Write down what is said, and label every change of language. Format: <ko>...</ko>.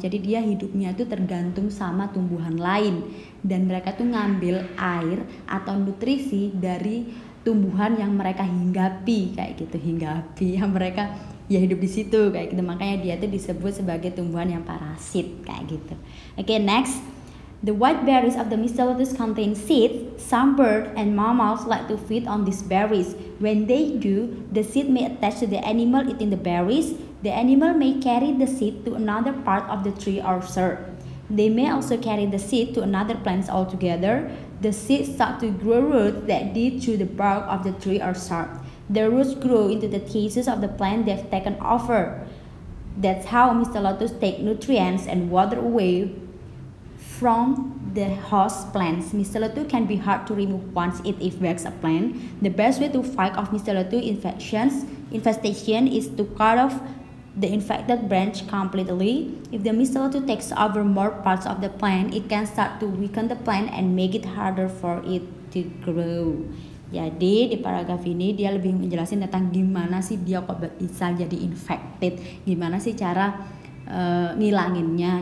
<id>Jadi dia hidupnya tuh tergantung sama tumbuhan lain, dan mereka tuh ngambil air atau nutrisi dari tumbuhan yang mereka hinggapi kayak gitu, yang mereka ya hidup di situ kayak gitu. Makanya dia tuh disebut sebagai tumbuhan yang parasit kayak gitu.</id> <en>Okay, next. The white berries of the mistletoe contain seeds. Some birds and mammals like to feed on these berries. When they do, the seed may attach to the animal eating the berries. The animal may carry the seed to another part of the tree or shrub. They may also carry the seed to another plant altogether. The seeds start to grow roots that dig through the bark of the tree or shrub. The roots grow into the tissues of the plant they've taken over. That's how mistletoes take nutrients and water away from the host plants. Mistletoe can be hard to remove once it infects a plant. The best way to fight off mistletoe infestation is to cut off the infected branch completely. If the mistletoe takes over more parts of the plant, it can start to weaken the plant and make it harder for it to grow.</en> <id>Jadi di paragraf ini dia lebih menjelaskan tentang gimana sih dia kok bisa jadi infected, gimana sih cara ngilanginnya.</id>